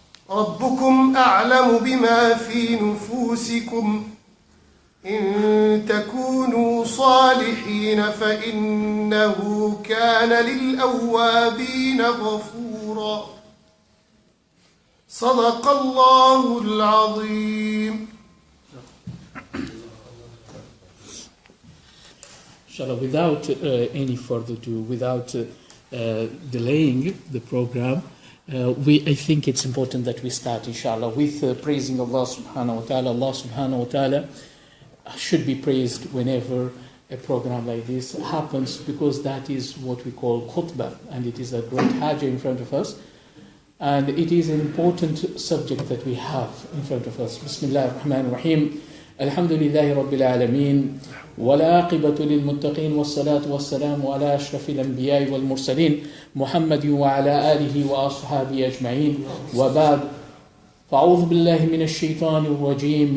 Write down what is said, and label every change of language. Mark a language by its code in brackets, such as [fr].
[ar] ربكم أعلم بما في نفوسكم إن تكونوا صالحين فإنه كان للأوابين غفورا صدق الله العظيم. [en] Inshallah, without any further ado, without delaying the program, I think it's important that we start, inshallah, with praising Allah subhanahu wa ta'ala. Allah subhanahu wa ta'ala should be praised whenever a program like this happens, because that is what we call khutbah, and it is a great hajj in front of us, and it is an important subject that we have in front of us. [ar] Bismillah ar-Rahman ar-Rahim. Alhamdulillahi Rabbil Alameen. والعاقبة للمتقين والصلاة والسلام على أشرف الأنبياء والمرسلين محمد وعلى آله وأصحابه أجمعين وبعد فأعوذ بالله من الشيطان الرجيم.